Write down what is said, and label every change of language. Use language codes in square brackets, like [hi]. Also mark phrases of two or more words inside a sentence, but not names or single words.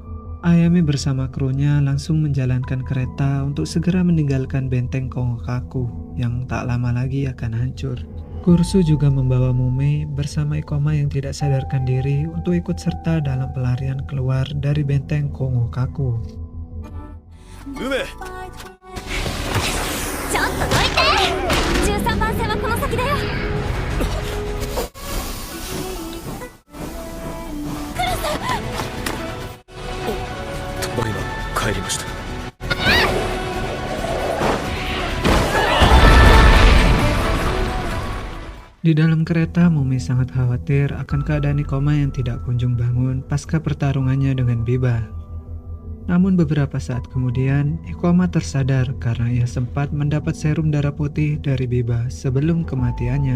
[id] Ayame bersama krunya langsung menjalankan kereta untuk segera meninggalkan benteng Kongokaku yang tak lama lagi akan hancur. Kursu juga membawa Mume bersama Ikoma yang tidak sadarkan diri untuk ikut serta dalam pelarian keluar dari benteng Kongokaku. [ja] 梅ちょっとどいて。13番線はこの先だよ。ただいま帰りました。 [id] Di dalam kereta, Mumi sangat khawatir akan keadaan Ikoma yang tidak kunjung bangun pasca pertarungannya dengan Biba. Namun beberapa saat kemudian, Ikoma tersadar karena ia sempat mendapat serum darah putih dari Biba sebelum kematiannya.